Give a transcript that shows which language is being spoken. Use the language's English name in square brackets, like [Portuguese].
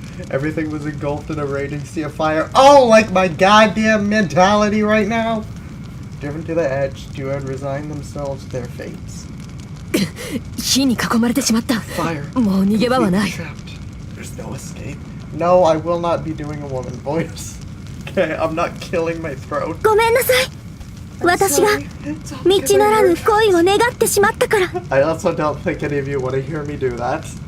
[English] Everything was engulfed in a raging sea of fire. Oh, like my goddamn mentality right now? Driven to the edge, two and resign themselves to their fates. Fire. Trapped. There's no escape. No, I will not be doing a woman voice. Okay, I'm not killing my throat. [Japanese] 私が道ならぬ恋を願ってしまったから。 [English] I also don't think any of you want to hear me do that.